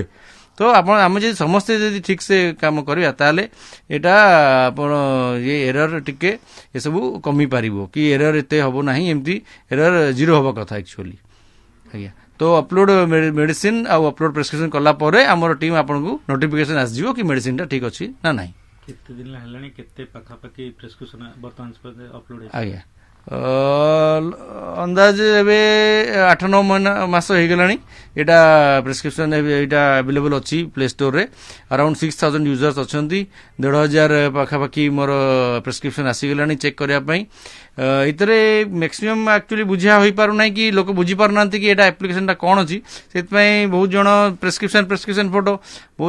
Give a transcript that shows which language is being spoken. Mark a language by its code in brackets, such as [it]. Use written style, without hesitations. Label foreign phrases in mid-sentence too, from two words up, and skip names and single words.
[or] ତ ଆମେ ଯଦି ସମସ୍ତେ ଯଦି ଠିକ ସେ କାମ କରିବା, ତାହେଲେ ଏଇଟା ଆପଣ ଏରର ଟିକେ ଏସବୁ କମି ପାରିବ କି ଏରର ଏତେ ହବ ନାହିଁ, ଏମିତି ଏରର 0 ହବା କଥା ଆକ୍ଚୁଆଲି। ଆଜ୍ଞା, ତ [en] upload medicine [or] ଆଉ [en] upload prescription [or] କଲା ପରେ ଆମର ଟିମ୍ ଆପଣଙ୍କୁ ନୋଟିଫିକେସନ ଆସିଯିବ କି ମେଡିସିନଟା ଠିକ ଅଛି ନା ନାହିଁ। କେତେ ଦିନ ହେଲାଣି, କେତେ ପାଖାପାଖି ପ୍ରେସ୍କ୍ରିପ୍ସନ ବର୍ତ୍ତମାନ ଅପଲୋଡ ହେଇଛି? ଆଜ୍ଞା, अंदाज एबे 8-9 मास ହେଇଗଲାଣି ଏଟା ପ୍ରେସ୍କ୍ରିପସନ୍ ଏଇଟା ଆଭେଲେବଲ୍ ଅଛି ପ୍ଲେ ଷ୍ଟୋରରେ [en] around 6000 users [or] ଅଛନ୍ତି 1500 ପାଖାପାଖି ମୋର ପ୍ରେସ୍କ୍ରିପସନ୍ ଆସିଗଲାଣି ଚେକ୍ କରିବା ପାଇଁ ଏଥିରେ [en] maximum actually [or] ବୁଝା ହୋଇପାରୁନାହିଁ କି ଲୋକ ବୁଝିପାରୁନାହାନ୍ତି କି ଏଇଟା ଆପ୍ଲିକେସନଟା କ'ଣ ଅଛି ସେଥିପାଇଁ ବହୁତ ଜଣ ପ୍ରେସ୍କ୍ରିପସନ୍ ଫଟୋ ବହୁତ